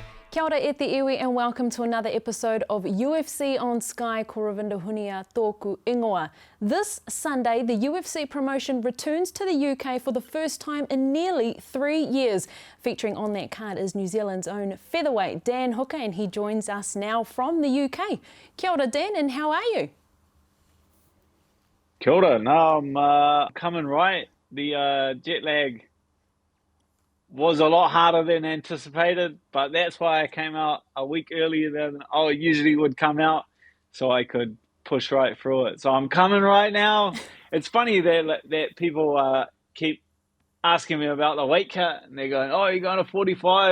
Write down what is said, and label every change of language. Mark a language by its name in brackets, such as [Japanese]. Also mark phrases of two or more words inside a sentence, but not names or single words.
[Māori] Kia ora e te iwi [English] and welcome to another episode of UFC on Sky [Māori] ko Ravinder Hunia tōku ingoa. [English] This Sunday, the UFC promotion returns to the UK for the first time in nearly 3 years. Featuring on that card is New Zealand's own Featherweight Dan Hooker, and he joins us now from the UK. [Māori] Kia ora [English] Dan, and how are you? [Māori] Kia ora. [English] No, I'm coming right. The jet lag was a lot harder than anticipated, but that's why I came out a week earlier than I usually would come out, so I could push right through it. So I'm coming right now. It's funny that people keep asking me about the weight cut, and they're going, "Oh, you're going to 45.